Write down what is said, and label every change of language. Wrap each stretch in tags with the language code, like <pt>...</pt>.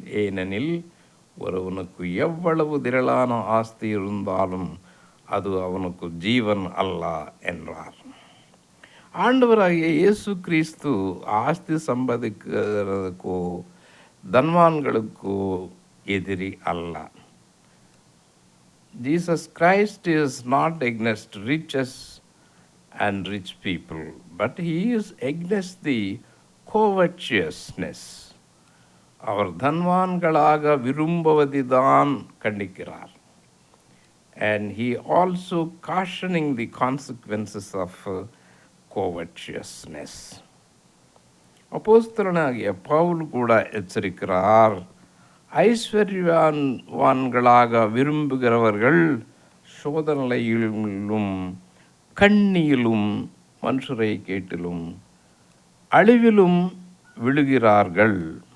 <ta>ஏனெனில் ஒருவனுக்கு எவ்வளவு திரளான ஆஸ்தி இருந்தாலும் அது அவனுக்கு ஜீவன் அல்ல என்றார். ஆண்டவராகிய இயேசு கிறிஸ்து ஆஸ்தி சம்பாதிக்கிறதுக்கோ தன்வான்களுக்கோ எதிரி அல்ல.</ta> <en>Jesus Christ is not against riches and rich people, but he is against the covetousness.</en> <ta>Our தன்வான்களாக விரும்புவதுதான் கண்டிக்கிறார்.</ta> <en>And he also cautioning the consequences of covetousness.</en> <ta>அப்போஸ்தலனாகிய பவுல் கூட எச்சரிக்கிறார், ஐஸ்வர்யவான்களாக விரும்புகிறவர்கள் சோதனையிலும் கண்ணியிலும் மனுஷரை கேட்டிலும் அழிவிலும் விழுகிறார்கள்.</ta>